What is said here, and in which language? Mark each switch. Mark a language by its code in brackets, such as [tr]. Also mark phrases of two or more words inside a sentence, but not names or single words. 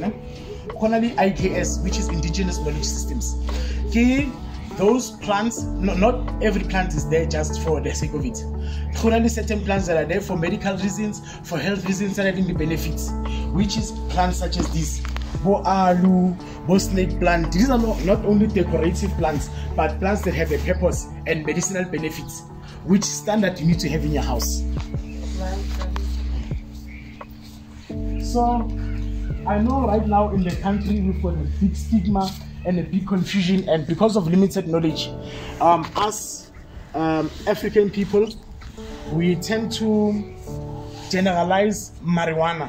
[en] Only IKS, which is indigenous knowledge systems. Those plants, not every plant is there just for the sake of it. Only certain plants that are there for medical reasons, for health reasons, that are having the benefits, which is plants such as this. [st] Bo alu, bo [en] snake plant. These are not only decorative plants, but plants that have a purpose and medicinal benefits, which standard you need to have in your house. So, I know right now in the country we've got a big stigma and a big confusion, and because of limited knowledge, us African people, we tend to generalize marijuana.